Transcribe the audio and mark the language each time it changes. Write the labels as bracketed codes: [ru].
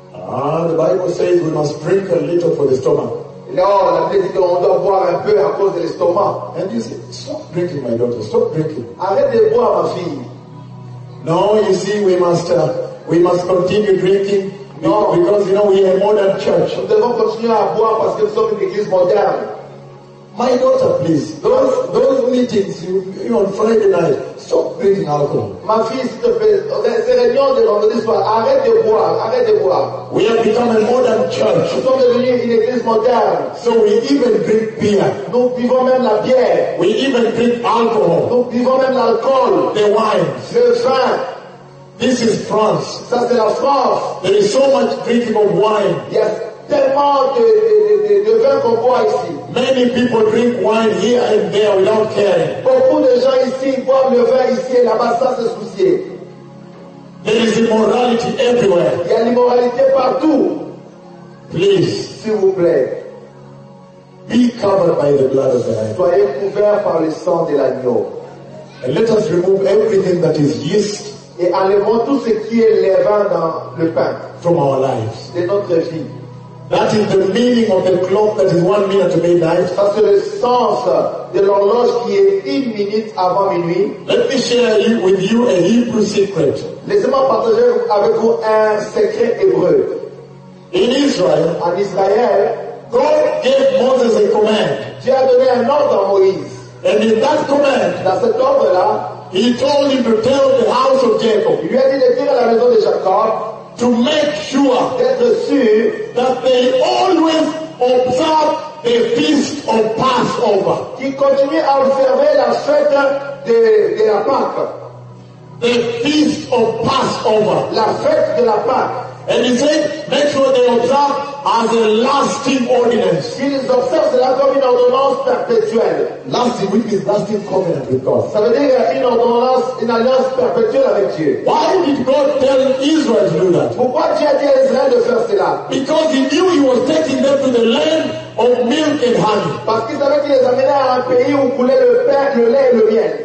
[en] Ah, the Bible says we must drink a little for the stomach. [fr] Non, la Bible dit qu'on doit boire un peu à cause de l'estomac. [en] And you say, stop drinking, my daughter. Stop drinking. [fr] Arrête de boire, ma fille. [en] No, you see, we must continue drinking. No, because you know we are a modern church. [fr] Nous devons continuer à boire parce que nous sommes une église moderne. [en] My daughter, please. Those meetings you on Friday night, stop drinking alcohol. [fr] Ma fille, s'il te plaît, ces réunions de vendredi soir, arrête de boire, arrête de boire. [en] We have become a modern church. [fr] Nous sommes devenus une église moderne. [en] So we even drink beer. [fr] Nous buvons même la bière. [en] We even drink alcohol. [fr] Nous buvons même l'alcool. [en] The wine. [fr] Le vin. [en] This is France. [fr] Ça c'est la France. [en] There is so much drinking of wine. [fr] Yes, tellement de vin qu'on boit ici. [en] Many people drink wine here and there without caring. [fr] Beaucoup de gens ici boivent le vin ici et là-bas sans se soucier. [en] There is immorality everywhere. [fr] Il y a l'immoralité partout. [en] Please, [fr] s'il vous plaît, [en] be covered by the blood of the Lamb. [fr] Soyez couverts par le sang de l'agneau. [en] And let us remove everything that is yeast. [fr] Et enlevons tout ce qui est levain dans le pain. [en] From our lives. [fr] De notre vie. [en] That is the meaning of the clock that is 1 minute to midnight. [fr] Ça c'est le sens de l'horloge qui est 1 minute avant minuit. [en] Let me share with you a Hebrew secret. [fr] Laissez-moi partager avec vous un secret hébreu. [en] In Israel, [fr] en Israël, [en] God gave Moses a command. [fr] Dieu a donné un ordre à Moïse. [en] And in that command, [fr] dans cet ordre-là, [en] he told him to tell the house of Jacob. [fr] Il lui a dit de dire à la maison de Jacob [en] to make sure, [fr] d'être sûr, [en] that they always observe the feast of Passover. [fr] Qu'ils continuent à observer la fête de la Pâque. [en] The feast of Passover. [fr] La fête de la Pâque. [en] And he said, make sure they observe as a lasting ordinance. [fr] Ils observent cela comme une ordonnance perpétuelle. [en] Lasting, which means lasting covenant with God. [fr] Ça veut dire une ordonnance, une alliance perpétuelle avec Dieu. [en] Why did God tell Israel to do that? [fr] Pourquoi Dieu a dit à Israël de faire cela? [en] Because he knew he was taking them to the land of milk and honey. [fr] Parce qu'il savait qu'il les amenait à un pays où coulait le pain, le lait et le miel.